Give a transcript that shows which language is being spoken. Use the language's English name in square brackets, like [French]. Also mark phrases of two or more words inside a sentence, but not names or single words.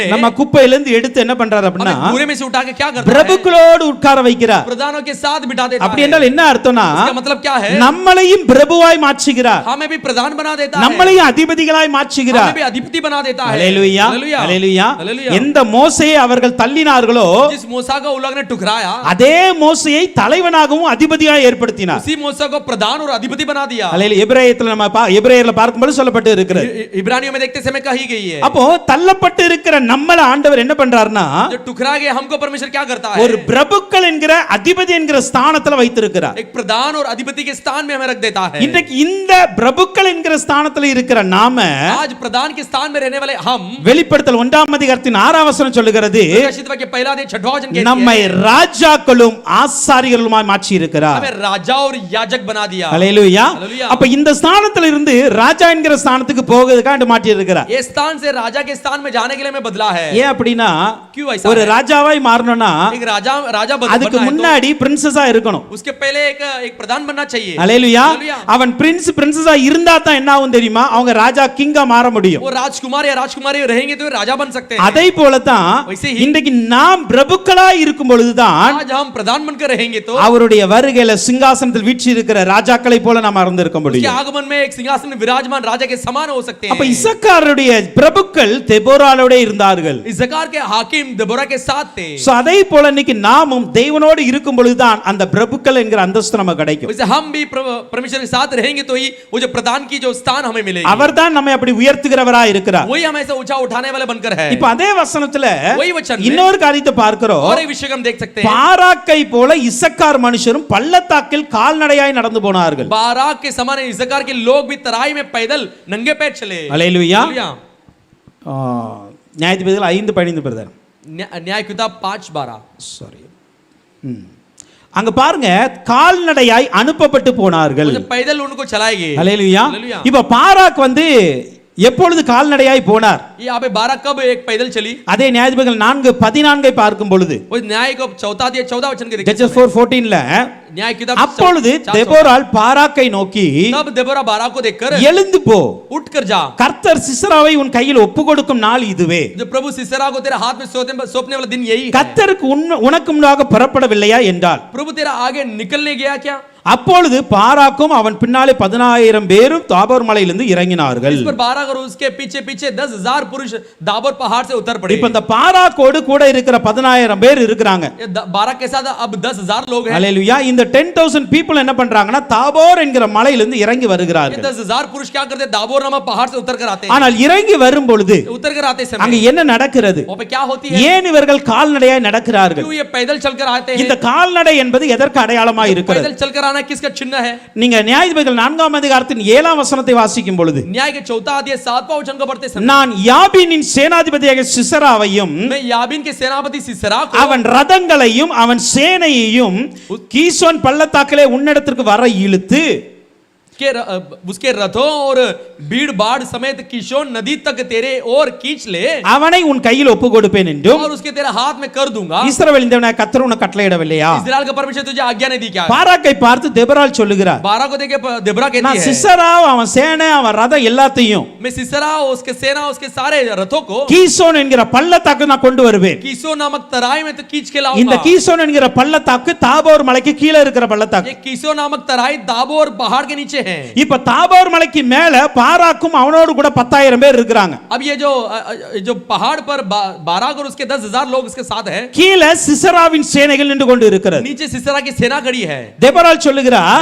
[Tamil] நம்ம குப்பையிலிருந்து எடுத்து என்ன பண்றார் அப்படினா [Hindi] हमें घूरे में से उठा के क्या करता है [Tamil] பிரபுக்களோடு உட்கார வைக்கிறார். [Hindi] प्रधानों के साथ बिठा देता [Tamil] அப்படி [Hindi] है. [Tamil] என்றால் என்ன அர்த்தம்னா [Hindi] इसका मतलब क्या है [Tamil] நம்மளையும் பிரபுவாய் மாற்றுகிறார். [Hindi] हमें भी प्रधान बना देता है. [Tamil] நம்மளையும் அதிபதிகளாய் மாற்றுகிறார். [Hindi] हमें भी अधिपति बना देता है. [Tamil] அல்லேலூயா. [Hindi] हालेलुया. [Tamil] அல்லேலூயா. [Hindi] हालेलुया. [Tamil] எந்த மோசேயை அவர்கள் தள்ளினார்களோ [Hindi] जिस मूसा को उन लोगों ने ठुकराया [Tamil] அதே மோசேயை தலைவனாகவும் அதிபதியாய் ஏற்படுத்தினார். [Hindi] उसी मूसा को प्रधान और अधिपति बना दिया. [Tamil] அல்லேலூயா. எபிரேயத்துல நம்ம எபிரேயர்ல பார்க்கும்போது சொல்லப்பட்டு இருக்கிறது. [Hindi] इब्रानियों में देखते समय कही गई है. [Tamil] அப்போ தள்ளப்பட்டு இருக்கிற நம்மள ஆண்டவர் என்ன பண்றாருன்னா [Hindi] जो ठुकरा गए हमको परमेश्वर क्या करता है [Tamil] ஒரு பிரபுக்கள் என்கிற அதிபதி என்கிற ஸ்தானத்துல வைத்திருக்கிறார். [Hindi] एक प्रधान और अधिपति के स्थान में हमें रख देता है. [Tamil] இன்றைக்கு இந்த பிரபுக்கள் என்கிற ஸ்தானத்துல இருக்கிற நாம [Hindi] आज प्रधान के स्थान में रहने वाले हम [Tamil] வெளிப்படுத்தல் 1ஆம் அதிகாரத்தின் 6ஆம் வசனம் சொல்லுகிறது [Hindi] प्रकाशित वाक्य पहला अध्याय 6वां वचन कहती [Tamil] நம்மை [Hindi] है [Tamil] ராஜாக்களும் ஆசாரியர்களுமாய் மாற்றி இருக்கிறார். [Hindi] हमें राजा और याजक बना दिया. [Tamil] அல்லேலூயா. [Hindi] हालेलुया. [Tamil] அப்ப இந்த ஸ்தானத்துல இருந்து ராஜா என்கிற ஸ்தானத்துக்கு போகிறதுக்காக மாற்றி இருக்கிறார். மாத்திருக்கிறார். [Hindi] ये स्थान से राजा के स्थान में जाने के लिए मैं बदला है. [Tamil] ஏன் அப்படின்னா [Hindi] क्यों ऐसा [Tamil] ஒரு [Hindi] है? [Tamil] ராஜாவாய் மாறணும்னா [Hindi] एक राजा [Tamil] அதுக்கு [Hindi] बनना है [Tamil] முன்னாடி பிரின்சஸா இருக்கணும். [Hindi] तो उसके पहले एक प्रधान बनना चाहिए. [Tamil] அல்லேலூயா. [English] Hallelujah. [Tamil] அவன் பிரின்சஸா இருந்தா தான் என்ன ஆகும் தெரியுமா? அவங்க ராஜா கிங்கா மாற முடியும். [Hindi] वो राजकुमार या राजकुमारी रहेंगे तो राजा बन सकते हैं. [Tamil] அதே போல தான் [Hindi] वैसे ही [Tamil] இன்றைக்கு நாம் பிரபுக்களா இருக்கும் பொழுதுதான் [Hindi] आज हम प्रधान बनकर रहेंगे तो [Tamil] அவருடைய வருகையில சிங்காசனத்தில் வீற்றி இருக்கிற ராஜாக்களை போல நாம் இருந்திருக்க [Hindi] उसके [Tamil] முடியும். [Hindi] आगमन में एक सिंहासन में विराजमान राजा के समान हो सकते [Tamil] அப்ப [Hindi] हैं. [Tamil] இசக்காருடைய பிரபுக்கள் தெபோராளோட இருந்தார்கள். [Hindi] इस्साकार के हाकिम देबोरा के साथ थे. [Tamil] சோ அதே போல இன்னைக்கு நாமும் தேவனோடு இருக்கும் பொழுதுதான் அந்த பிரபுக்கள் என்கிற அந்தஸ்து நமக்கு கிடைக்கும். [Hindi] वैसे हम भी परमेश्वर के साथ रहेंगे तो ही वो जो प्रधान की जो स्थान हमें मिलेगी. [Tamil] அவர்தான் நம்மை அப்படி உயர்த்துகிறவரா இருக்கிறார். [Hindi] वही हमें ऐसा ऊंचा उठाने वाले बनकर है. [Tamil] இப்ப அதே வசனத்துல [Hindi] वही वचन में [Tamil] இன்னொரு காரியத்தை பார்க்கிறோம். [Hindi] और एक विषय हम देख सकते हैं. [Tamil] பாராக்கை போல இசக்கார் மனுஷரும் பள்ளத்தாக்கில் கால்நடையாய் நடந்து போனார்கள். [Hindi] बाराक के समान इस्साकार के लोग भी तराई में पैदल नंगे पैर चले. [Tamil] அல்லேலூயா. [Hindi] हालेलुया. [Tamil] நியாயாதிபதிகள் 5:15 பிரதர். [Hindi] न्याय किताब 5:12. [Tamil] சாரி. அங்க பாருங்க கால்நடையாய் அனுப்பப்பட்டு போனார்கள். [Hindi] वो जो पैदल उनको चलाएंगे. [Tamil] அல்லேலூயா. [Hindi] हालेलुया. [Tamil] இப்ப பாராக் வந்து எப்பொழுது கால்நடையாய் போனார்? [Hindi] यहाँ पे बाराक कब एक पैदल चली? [Tamil] அதே நியாயாதிபதிகள் 4:14 பார்க்கும் பொழுது [Hindi] वो न्याय को 14 वचन के देखते [Tamil] ஜட்ஜஸ் 4:14ல [Hindi] न्याय किताब [Tamil] அப்பொழுது தெபோராள் பாராக்கை நோக்கி [Hindi] तब देबोरा बाराक को देखकर [Tamil] எழுந்து போ, [Hindi] उठकर जा. [Tamil] கர்த்தர் சிசராவை உன் கையில் ஒப்பு கொடுக்கும் நாள் இதுவே. [Hindi] जो प्रभु सिसरा को तेरे हाथ में सौंपने वाला दिन यही है. [Tamil] கர்த்தருக்கு உனக்கு முன்னாக புறப்படவில்லையா என்றால் [Hindi] प्रभु तेरा आगे निकलने गया क्या? [Tamil] அப்பொழுது பாராக்கும் அவன் பின்னாலே 10000 பேரும் தாபோர் மலையிலிருந்து இறங்கினார்கள். [Hindi] इस पर बाराक और उसके पीछे पीछे 10,000 पुरुष दाबोर पहाड़ से उतर पड़े. [Tamil] இப்ப இந்த பாராக்கோடு கூட இருக்கிற 10000 பேர் இருக்கிறாங்க. [Hindi] बाराक के साथ अब 10,000 लोग हैं. [Tamil] அல்லேலூயா. இந்த 10000 people என்ன பண்றாங்கன்னா தாபோர் என்கிற மலையிலிருந்து இறங்கி [Hindi] ये [Tamil] வருகிறார்கள். [Hindi] 10,000 पुरुष क्या करते हैं? दाबोर नामक पहाड़ से उतर कर आते हैं. [Tamil] ஆனால் இறங்கி வரும் பொழுது [Hindi] उतर कर आते [Tamil] அங்க [Hindi] समय [Tamil] என்ன நடக்கிறது? [Hindi] वहां पे क्या होती है? [Tamil] ஏன் இவர்கள் கால்நடையாய் நடக்கிறார்கள்? [Hindi] क्यों ये पैदल चलकर आते हैं? [Tamil] இந்த கால்நடை என்பது எதற்கு அடையாளமாய் இருக்கிறது? [Hindi] पैदल चलकर आना किसका चिन्ह है? [Tamil] நீங்க நியாயாதிபதிகள் 4ஆம் அதிகாரத்தின் 7ஆம் வசனத்தை வாசிக்கும் பொழுது [Hindi] न्याय के 4 अध्याय 7वां वचन को पढ़ते समय [Tamil] நான் யாபீனின் சேனாதிபதியாகிய சிசராவையும் [Hindi] मैं याबीन के सेनापति सिसरा को [Tamil] அவன் ரதங்களையும் அவன் சேனையையும் கீசோன் பள்ளத்தாக்கிலே உன்னிடத்திற்கு வர இழுத்து [Hindi] उसके रथों और भीड़ बाढ़ समेत किशोन नदी तक तेरे और खींच ले [Tamil] அவனை உன் கையில் ஒப்பு கொடுப்பேன் என்றும் [Hindi] और उसके तेरे हाथ में कर दूंगा. [Tamil] இஸ்ரவேலின் தேவனாய கர்த்தர் உனக்கு கட்டளையிடவில்லையா? [Hindi] इस्राएल का परमेश्वर तुझे आज्ञा नहीं दी क्या? [Tamil] பாராக்கை பார்த்து தெபோராள் சொல்லுகிறார், [Hindi] बाराक को देखे देबोरा कहती [Tamil] நான் [Hindi] है [Tamil] சிசரா அவன் சேனை அவன் ரதம் எல்லாத்தையும் [Hindi] मैं सिसरा उसके सेना उसके सारे रथों को [Tamil] கீசோன் என்கிற பள்ளத்தாக்கு நான் கொண்டு வருவேன். [Hindi] कीसो नामक तराई में तो खींच के [Tamil] இந்த [Hindi] लाऊंगा. [Tamil] கீசோன் என்கிற பள்ளத்தாக்கு தாபோர் மலைக்கு கீழே இருக்கிற பள்ளத்தாக்கு. [Hindi] ये कीसो नामक तराई दाबोर पहाड़ के नीचे है. [Tamil] இப்ப தாபோர் மலைக்கு மேல பாராக்கும் அவனோடு கூட 10000 பேர் இருக்கிறாங்க. [Hindi] अब ये जो पहाड़ पर बाराक और उसके 10,000 लोग उसके साथ है. [Tamil] கீழே சிசராவின் சேனைகள் நின்று கொண்டு இருக்கிறது. [Hindi] नीचे सिसरा की सेना खड़ी है. [Tamil] தெபோராள் சொல்லுகிறார்,